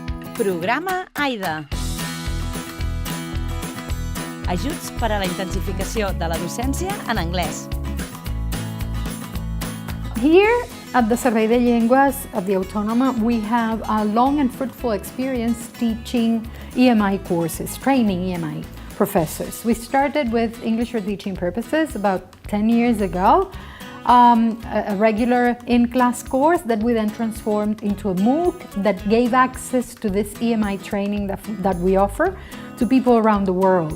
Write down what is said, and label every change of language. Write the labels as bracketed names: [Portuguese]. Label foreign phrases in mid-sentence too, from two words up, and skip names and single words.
[Catalan] Programa AIDA. Ajuts per a la intensificació de la docència en anglès. [English] Here at the Servei de Llengües at the Autònoma, we have a long and fruitful experience teaching EMI courses, training EMI professors. We started with English for teaching purposes about 10 years ago, a regular in-class course that we then transformed into a MOOC that gave access to this EMI training that we offer to people around the world.